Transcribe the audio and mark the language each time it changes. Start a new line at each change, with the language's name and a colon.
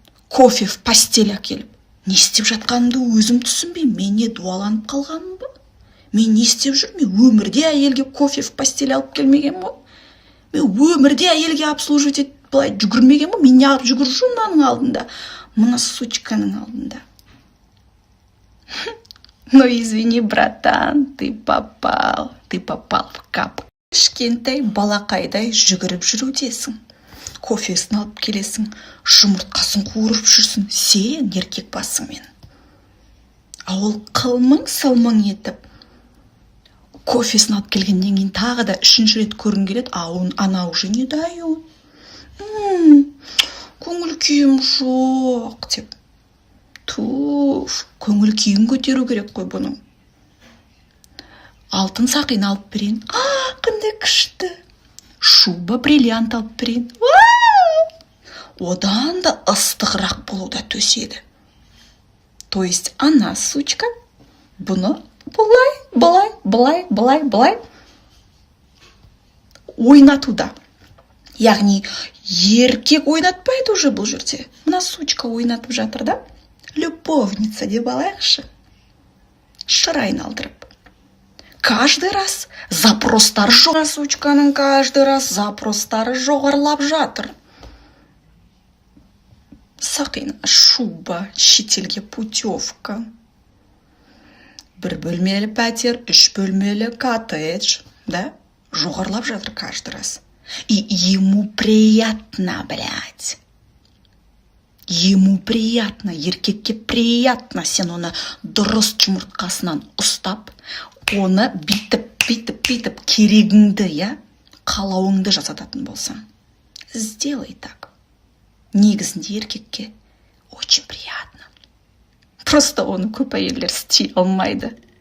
Russian: Кофе в постель
Kazakh: әкеліп. Не істеп жатқанымды өзім түсінбеймін. Мен не дуаланып қалғаным ба? Мен не істеп жүрмін? Өмірде әйелге
Russian: кофе в постель
Kazakh: алып келмеген ғой. Мен өмірде әйелге обслуживать етіп былай жүгірмеген ғой. Мен не алып жүгіріп жүрмін мынаның алдында? Мына сучканың алдында.
Russian: Ну извини, братан, ты попал в капку.
Kazakh: Кішкентай балақайдай жүгіріп жүрудесің. Кофесін алып келесің, жұмыртқасын қуырып жүрсің, сен еркек басыңмен. А ол қылмың-сылмың етіп, кофесін алып келгеннен кейін тағы да 3-ші рет көрін келеді, а ана
Russian: уже не дает.
Kazakh: Көңіл күйім жоқ, деп. Туф, көңіл күйін көтеру керек қой бұның. Алтын сақин алып берейін. Қандай күшті. Шуба бриллиант алып берейін. Одан да ыстығырақ болуда төседі. То есть ана сучка бұны былай ойнатуда. Яғни еркек ойнатпайды уже бұл жерде. Мына сучка ойнатып жатыр да. Любовница деп алайықшы. Шыр айналдырып. Каждый раз запростар жоқ. Сучканың
Russian: каждый раз
Kazakh: запростары жоғарлап жатыр. Сақин, шуба, шетелге путевка. 1 бөлмелі пәтер, 3 бөлмелі коттедж, да? Жоғарлап жатыр
Russian: каждый раз. И ему приятно, блядь. Ему приятно,
Kazakh: еркекке
Russian: приятно.
Kazakh: Сен оны дұрыс жұмыртқасынан ұстап, оны битіп керегіңді, я, қалауыңды жасататын болсаң.
Russian: Сделай так.
Kazakh: Негізінде еркекке
Russian: очень приятно.
Kazakh: Просто оны көп әйелдер істей алмайды.